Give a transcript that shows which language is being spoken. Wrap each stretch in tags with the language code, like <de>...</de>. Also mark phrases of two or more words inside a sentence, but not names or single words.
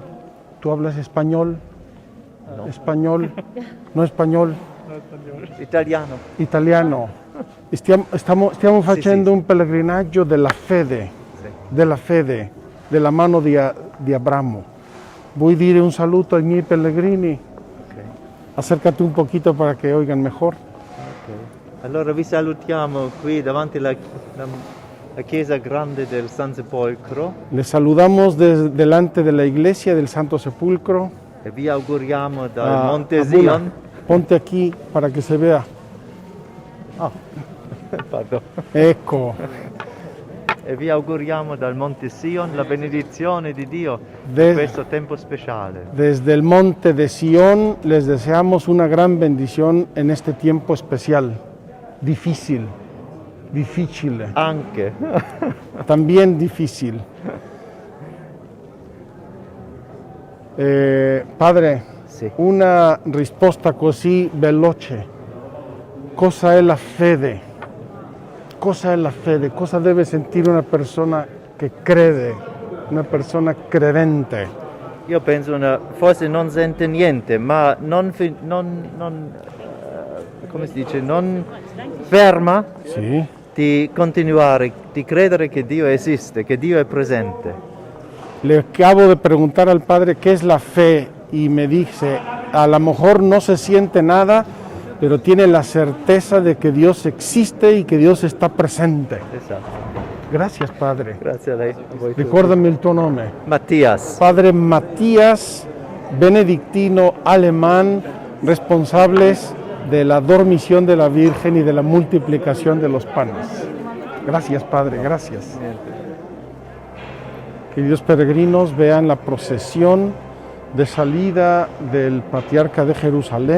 <es>¿Tú hablas español? No. ¿Español? ¿No español?</es> <it>Italiano. Italiano. Stiamo facendo un pellegrinaggio della fede, della mano di Abramo. Vuoi dire un saluto ai miei pellegrini?</it> <es>Acércate un poquito para que oigan mejor.</es> <it>Okay. Allora vi salutiamo qui davanti alla chiesa grande del San Sepolcro</it> <es>Les saludamos delante de la iglesia del Santo Sepulcro.</es> <it>e vi auguriamo dal Ah, Monte Abuna, Zion.</it> <es>ponte aquí para que se vea.</es> <it>Pardon. Ecco, E vi auguriamo dal Monte Sion la benedizione di Dio</it> <es>De-</es> <it>in questo tempo speciale.</it> <es>desde el monte de Sión les deseamos una gran bendición en este tiempo especial, difícil,</es> <it>Anche.</it> <es>también difícil. Padre,</es> <it>Sì. una risposta così veloce. Cosa è la fede? Cosa è la fede? Cosa deve sentire una persona che crede, una persona credente? Io penso forse non sente niente, ma come si dice, non ferma</it> <es>Sí.</es> <it>di continuare, di credere che Dio esiste, che Dio è presente.</it> <es>Le acabo de preguntar al padre qué es la fe y me dice, a lo mejor no se siente nada, pero tiene la certeza de que Dios existe y que Dios está presente.</es> <it>Esatto.</it> <es>Gracias, Padre.</es> <it>Grazie a lei. A voi tutti. Ricordami il tuo nome. Mattias.</it> <es>Padre Matías, benedictino alemán, responsables de la dormición de la Virgen y de la multiplicación de los panes. Gracias, Padre, gracias. Queridos peregrinos, vean la procesión de salida del Patriarca de Jerusalén.</es>